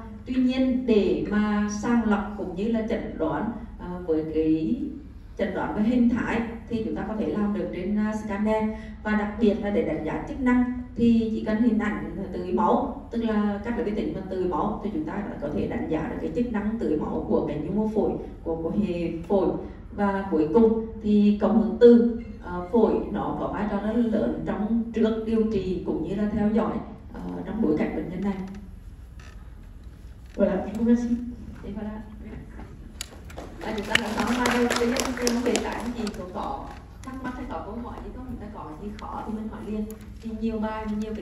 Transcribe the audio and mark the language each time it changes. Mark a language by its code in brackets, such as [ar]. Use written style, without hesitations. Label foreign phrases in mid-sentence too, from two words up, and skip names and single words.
[vi] Tuy nhiên để mà sàng lọc cũng như là chẩn đoán với cái chẩn đoán về hình thái thì chúng ta có thể làm được trên scanner, và đặc biệt là để đánh giá chức năng thì chỉ cần hình ảnh tưới máu, tức là các cái tính mà tưới máu thì chúng ta đã có thể đánh giá được cái chức năng tưới máu của cái nhu mô phổi, của hệ phổi. Và cuối cùng thì cộng hưởng từ phổi nó có vai trò rất lớn trong trước điều trị cũng như là theo dõi trong bối cảnh bệnh nhân này. [fr] Voilà, je vous remercie. Et voilà. [vi] Chúng ta đã nói qua đây thứ nhất thì không biết là anh chị có thắc mắc hay có câu hỏi gì không, chúng ta có gì khó thì mình hỏi liền. Thì nhiều bài nhiều cái